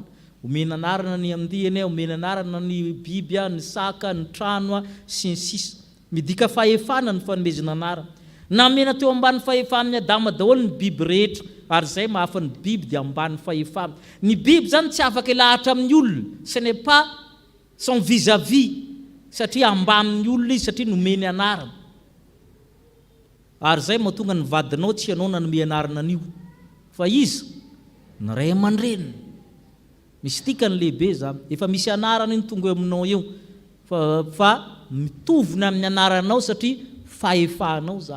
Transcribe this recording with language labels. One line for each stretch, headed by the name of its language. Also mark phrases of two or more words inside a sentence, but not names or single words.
Malagasy: Omena anarana ny amdiany, omena anarana ny biby, ny saka, ny trano sy ny sisa. Midika fahefana ny fanomezana anarana. Namena teo ambany fahefan'ny Adama daholo ny biby rehetra, ary zay mahafa ny biby dia ambany fahefana. Ny biby zany tsy afaka lahatra amin'ny olona,
French: ce n'est pas son vis-à-vis,
Malagasy: satria ambanin'ny olona izy, satria nomeny anarana. Ary zay mahatonga ny vadinao tsy ianao nanome anarana an'io, fa izy ny ray aman-dreny. Misy tikany lehibe zany, efa misy anarany ny tonga aminao eo fa mitovy amin'ny anaranao satria fahefanao zany.